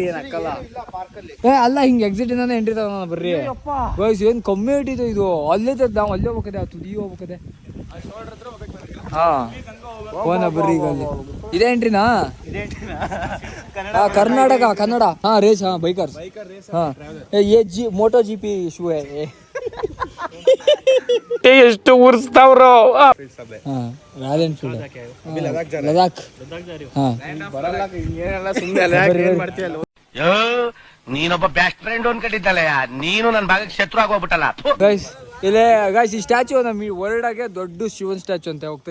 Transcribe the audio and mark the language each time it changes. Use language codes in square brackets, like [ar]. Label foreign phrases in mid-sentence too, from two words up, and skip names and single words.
[kn] ಏನ್ ಹಾಕಲ್ಲ ಅಲ್ಲ, ಹಿಂಗೆ ಎಕ್ಸಿಟ್ ಇಂದಾನೆ ಎಂಟ್ರಿ ತಗೋಣ ಬರ್ರಿ. ಗಾಯ್ಸ್ ಏನ್ ಕಮ್ಮಿ ಇಟ್ಟಿದೆ ಇದು. ಅಲ್ಲೇ ನಾವು ಅಲ್ಲೇ ಹೋಗ್ಬೇಕದೆ, ತುದಿ ಹೋಗ್ಬೇಕದೆ. ಹಾ ಹೋಗೋಣ ಬರ್ರಿ ಈಗ ಅಲ್ಲಿ. ಇದೇ ಎಂಟ್ರಿನಾ? ಕರ್ನಾಟಕ ಕನ್ನಡ. ಹಾ ರೇಸ್, ಹಾ ಬೈಕರ್ಸ್. [hi] ಹಾ ये जी मोटो जीपी शू है ये. [kn] ಎಷ್ಟು ಉರ್ಸ್ತಾವ್ರೋ. ರಾಯಲ್ ಎನ್ಫೀಲ್ಡ್, ಲದಾಖ್. ಹಾ ಏನೆಲ್ಲ ಸುಮ್ಮನೆ ಮಾಡ್ತೀಯಲ್ಲ. ನೀನೊಬ್ಬ [en] best friend [kn] ಅನ್ಕೊಂಡಿದ್ದಲ್ಲ, ನೀನು ನನ್ನ ಭಾಗಕ್ಕೆ ಶತ್ರು ಆಗೋಗ್ಬಿಟ್ಟಲ್ಲ. ಗೈಸ್ ಇಲ್ಲೇ ಗೈಸ್ ಈ ಸ್ಟ್ಯಾಚು ನಮ್ಮ ವರ್ಲ್ಡಾಗೆ ದೊಡ್ಡ ಶಿವನ್ ಸ್ಟ್ಯಾಚು ಅಂತ ಹೋಗ್ತೇವೆ.